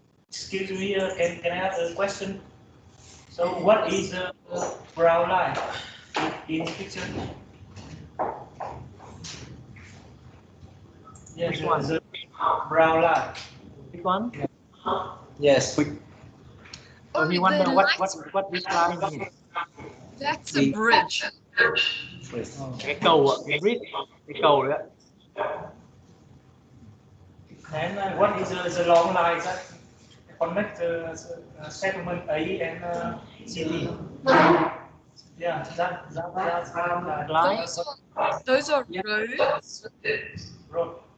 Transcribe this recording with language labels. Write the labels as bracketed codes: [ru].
[en] Excuse me, can I have a question? So what is the brown line in picture? Yes, Which one? the brown line. Which one? Yes. So he wonder what this line means. That's a bridge. [vi] Cái cầu ạ, cái bridge, cái cầu đấy ạ. [en] And what is the long line that connect settlement A and city? Yeah, that's line. Those are roads. Road.